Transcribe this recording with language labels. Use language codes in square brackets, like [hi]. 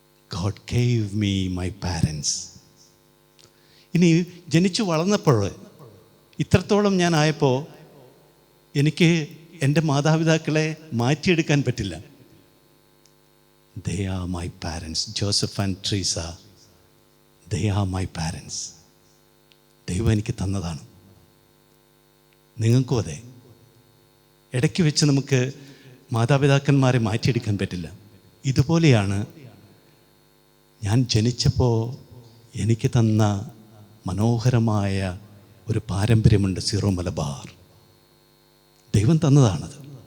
[en] God gave me my parents. [ml] ഇനി ജനിച്ചു വളർന്നപ്പോൾ ഇത്രത്തോളം ഞാൻ ആയപ്പോൾ എനിക്ക് എൻ്റെ മാതാപിതാക്കളെ മാറ്റിയെടുക്കാൻ പറ്റില്ല. [en] They are my parents. Joseph and Teresa, they are my parents. [ml] ദൈവം എനിക്ക് തന്നതാണ്. നിങ്ങൾക്കും അതെ. ഇടയ്ക്ക് വെച്ച് നമുക്ക് മാതാപിതാക്കന്മാരെ മാറ്റിയെടുക്കാൻ പറ്റില്ല. ഇതുപോലെയാണ് ഞാൻ ജനിച്ചപ്പോൾ എനിക്ക് തന്ന മനോഹരമായ ഒരു പാരമ്പര്യമുണ്ട്. സീറോ മലബാർ ദൈവം തന്നതാണത്.